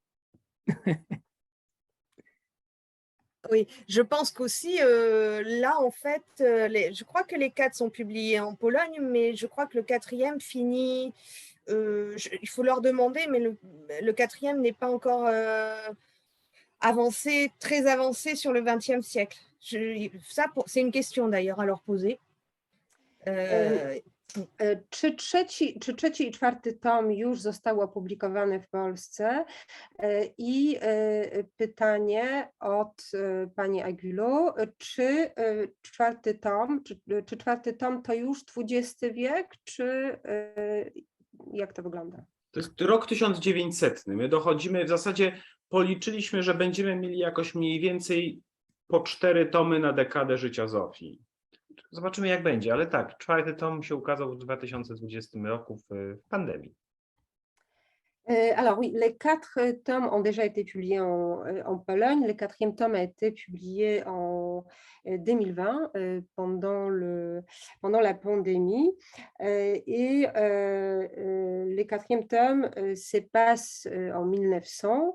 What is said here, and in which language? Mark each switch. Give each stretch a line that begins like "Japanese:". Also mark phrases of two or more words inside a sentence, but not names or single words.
French: Oui, je pense qu'aussi, là, en fait, je crois que les 4 sont publiés en Pologne, mais je crois que le 4e finit, il faut leur demander, mais le 4e n'est pas encore très avancé sur le XXe siècle. C'est une question d'ailleurs à leur poser.
Polish: Czy trzeci i czwarty tom już zostały opublikowane w Polsce? I pytanie od pani Aguilu, czy czwarty tom to już XX wiek, czy jak to wygląda? To jest rok 1900. My dochodzimy, w zasadzie policzyliśmy, że będziemy mieli jakoś mniej więcej po 4 tomy na dekadę życia Zofii. Zobaczymy, jak będzie, ale tak, 4. tom się ukazał w 2020 roku w pandemii.
French: Alors oui, les 4 tomes ont déjà été publiés en Pologne. Le 4e tome a été publié en 2020 pendant la pandémie. Et le 4e tome se passe en 1900.